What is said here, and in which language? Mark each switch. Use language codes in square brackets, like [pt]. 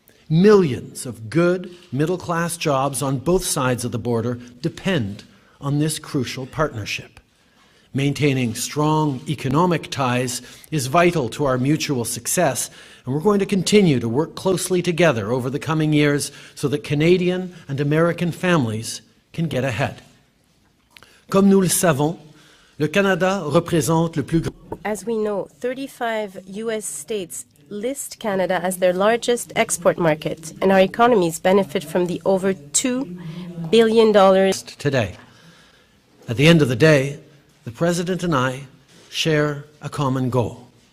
[en] Millions of good middle-class jobs on both sides of the border depend on this crucial partnership. Maintaining strong economic ties is vital to our mutual success, and we're going to continue to work closely together over the coming years so that Canadian and American families can get ahead. [fr] Comme nous le savons, le Canada représente le plus grand... [en] As we know, 35 U.S. states list Canada as their largest export market, and our economies benefit from the over $2 billion today. At the end of the day, the President and I share a common goal.